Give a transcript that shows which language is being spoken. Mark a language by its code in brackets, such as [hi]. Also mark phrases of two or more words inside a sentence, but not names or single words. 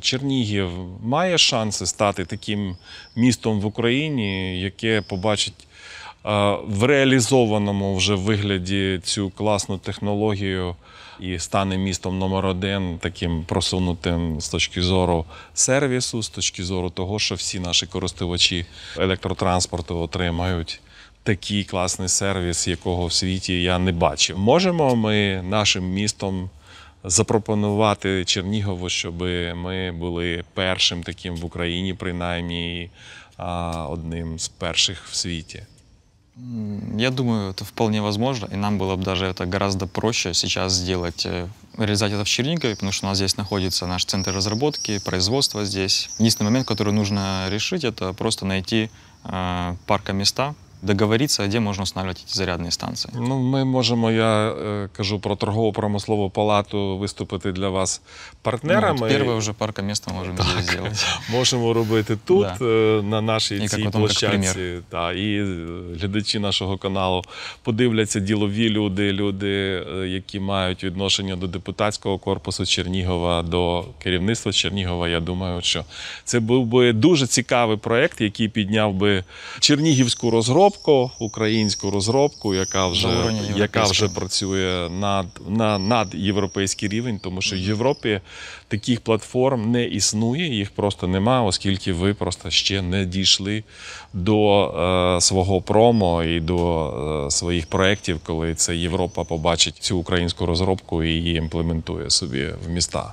[uk] Чернігів має шанси стати таким містом в Україні, яке побачить в реалізованому вже вигляді цю класну технологію і стане містом номер 1, таким просунутим з точки зору сервісу, з точки зору того, що всі наші користувачі електротранспорту отримають такий класний сервіс, якого в світі я не бачив. Можемо ми нашим містом запропонувати Чернігову, щоб ми були першим таким в Україні, принаймні одним з перших в світі? [ru] Я думаю, это вполне возможно, и нам было бы даже это гораздо проще сейчас сделать, реализовать это в Чернигове, потому что у нас здесь находится наш центр разработки, производства здесь. Единственный момент, который нужно решить, это просто найти паркоместа, договориться, где можно устанавливать эти зарядные станции. [uk] Ну, ми можемо, я кажу про торгово-промислову палату, виступити для вас партнерами. [ru] Вот первое уже паркоместо можем здесь сделать. [uk] Можемо робити тут, [ru] Да. [uk] на нашій І цій як потім, як площадці. примір. Та, і глядачі нашого каналу подивляться ділові люди, які мають відношення до депутатського корпусу Чернігова, до керівництва Чернігова. Я думаю, що це був би дуже цікавий проєкт, який підняв би чернігівську розробку, українську розробку, яка вже працює над європейський рівень, тому що в Європі таких платформ не існує, їх просто нема, оскільки ви просто ще не дійшли до свого промо і до своїх проєктів, коли це Європа побачить цю українську розробку і її імплементує собі в міста.